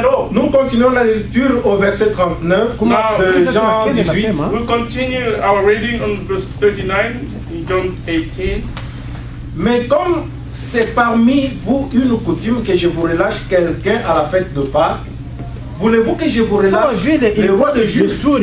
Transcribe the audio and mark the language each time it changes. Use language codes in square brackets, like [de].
[fr] Nous continuons la lecture au verset 39 de Jean 18. [en] We continue our reading on verse 39 in John 18. [fr] Mais comme c'est parmi vous une coutume que je vous relâche quelqu'un à la fête de Pâques, voulez-vous que je vous relâche le roi de Juifs?